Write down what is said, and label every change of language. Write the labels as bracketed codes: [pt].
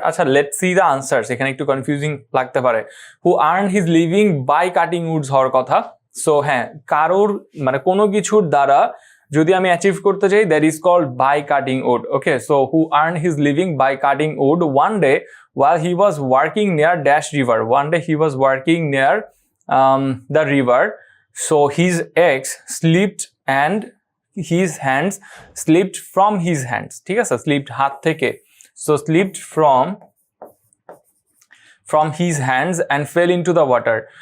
[en] আচ্ছা, let's see the answers. [bn] এখানে একটু কনফিউজিং লাগতে পারে। [en] who earned his living by cutting woods [bn] হওয়ার কথা। সো হ্যাঁ, কারোর মানে কোনো কিছুর দ্বারা যদি আমি অ্যাচিভ করতে চাই, [en] That is called by cutting wood. Okay, so who earn his living by cutting wood one day while he was working near dash river. One day he was working near the river, so his eggs slipped and his hands slipped from his hands. [bn] ঠিক আছে, [en] slipped [bn] হাত থেকে, [en] so slipped from his hands and fell into the water.